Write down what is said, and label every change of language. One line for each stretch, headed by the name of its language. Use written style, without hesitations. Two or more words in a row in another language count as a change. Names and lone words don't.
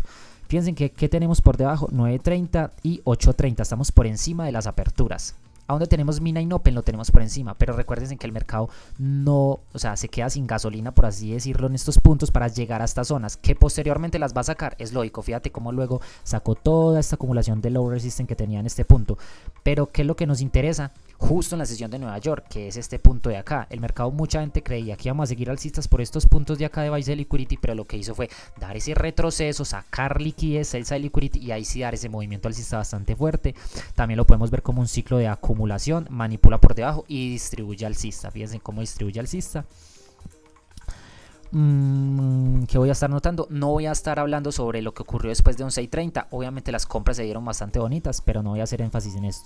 Spanish: Piensen que ¿qué tenemos por debajo? 9.30 y 8.30, estamos por encima de las aperturas. A donde tenemos mina y Nopen lo tenemos por encima, pero recuerden que el mercado no, o sea, se queda sin gasolina, por así decirlo, en estos puntos para llegar a estas zonas, que posteriormente las va a sacar, es lógico. Fíjate cómo luego sacó toda esta acumulación de
English: low resistance
Spanish: que tenía en este punto. Pero ¿qué es lo que nos interesa? Justo en la sesión de Nueva York, que es este punto de acá. El mercado, mucha gente creía que íbamos a seguir alcistas por estos puntos de acá de
English: buy side liquidity,
Spanish: pero lo que hizo fue dar ese retroceso, sacar liquidez,
English: sell side liquidity,
Spanish: y ahí sí dar ese movimiento alcista bastante fuerte. También lo podemos ver como un ciclo de acumulación, manipula por debajo y distribuye alcista. Fíjense cómo distribuye alcista. ¿Qué voy a estar notando? No voy a estar hablando sobre lo que ocurrió después de 11:30. Obviamente las compras se dieron bastante bonitas, pero no voy a hacer énfasis en esto.